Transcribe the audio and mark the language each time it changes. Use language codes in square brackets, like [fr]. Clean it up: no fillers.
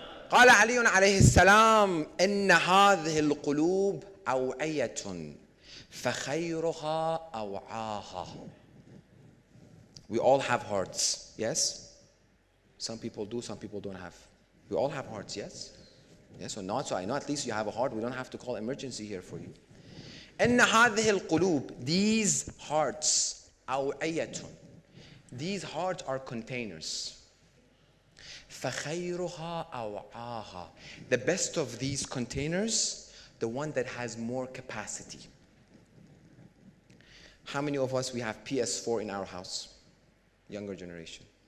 [ar] قال علي عليه السلام إن هذه القلوب أوعية فخيرها أوعاها. [en] We all have hearts, yes? Some people do, some people don't have. We all have hearts, yes? Yes or not? So I know at least you have a heart. We don't have to call emergency here for you. [ar] إن هذه القلوب, [en] these hearts, [ar] أوعية. [en] These hearts are containers. [ar] فخيرها أوعاها. [en] The best of these containers, the one that has more capacity. How many of us we have PS4 in our house? Younger generation.